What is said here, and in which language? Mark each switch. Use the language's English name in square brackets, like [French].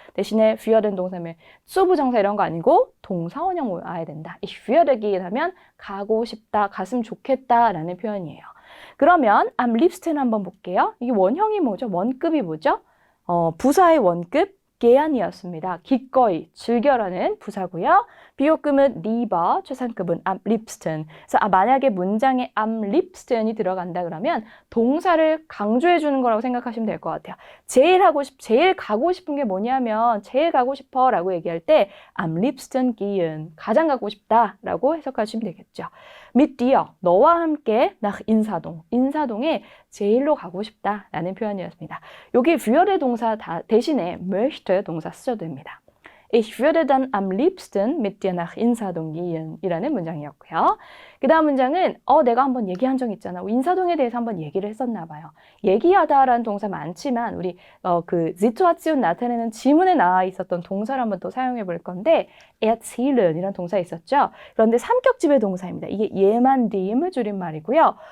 [Korean] 대신에 würden 동사면 수부정사 이런 거 아니고 동사원형 와야 된다. [German] ich würde gehen [Korean] 하면 가고 싶다, 갔으면 좋겠다 라는 표현이에요. 그러면 am liebsten 한번 볼게요. 이게 원형이 뭐죠? 원급이 뭐죠? 부사의 원급 gehen이었습니다. 기꺼이, 즐겨라는 부사고요. 비호급은 lieber, 최상급은 am liebsten. 그래서 만약에 문장에 am liebsten이 들어간다 그러면 동사를 강조해 주는 거라고 생각하시면 될 것 같아요. 제일 가고 싶은 게 뭐냐면 제일 가고 싶어 라고 얘기할 때 [German] am liebsten gehen, [Korean] 가장 가고 싶다 라고 해석하시면 되겠죠. [German] mit dir, [Korean] 너와 함께 nach 인사동, 인사동에 제일로 가고 싶다 라는 표현이었습니다. 여기 würde 동사 대신에 möchte 동사 쓰셔도 됩니다. [German] Ich würde dann am liebsten mit dir nach 인사동 gehen [Korean] 이라는 문장이었고요. 그 다음 문장은 내가 한번 얘기한 적 있잖아. 인사동에 대해서 한번 얘기를 했었나 봐요. 얘기하다라는 동사 많지만 우리 그 시투아치온 나타내는 지문에 나와 있었던 동사를 한번 또 사용해 볼 건데 erzählen 이라는 동사 있었죠. 그런데 삼격 지배 동사입니다. 이게 jemandem을 줄임말이고요.